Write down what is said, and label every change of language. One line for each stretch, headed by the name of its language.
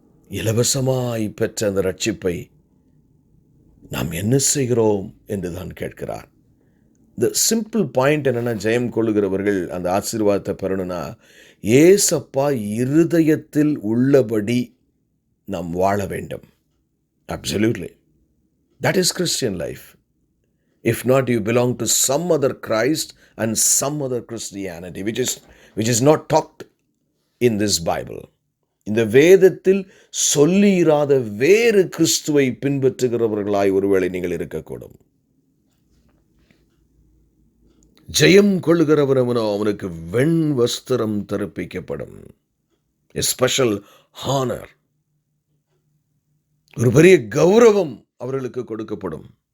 Tamil: இலவசமாய் பெற்ற அந்த ரட்சிப்பை நாம் என்ன செய்கிறோம் என்று தான் கேட்கிறார். இந்த சிம்பிள் பாயிண்ட் என்னென்னா, ஜெயம் கொள்ளுகிறவர்கள் அந்த ஆசீர்வாதத்தை பெறணும்னா, ஏசப்பா இருதயத்தில் உள்ளபடி நாம் வாழ வேண்டும்.
English: Absolutely, that is Christian life. If not, you belong to some other Christ and some other Christianity, which is not talked in this Bible.
Tamil: இந்த வேதத்தில் சொல்லியிராத வேறு கிறிஸ்துவை பின்பற்றுகிறவர்களாய் ஒருவேளை நீங்கள் இருக்கக்கூடும். ஜெயம் கொள்ளுகிறவனவனோ அவனுக்கு வெண் வஸ்திரம் தரிப்பிக்கப்படும்.
English: A special honor,
Tamil: ஒரு பெரிய கௌரவம் அவர்களுக்கு கொடுக்கப்படும்.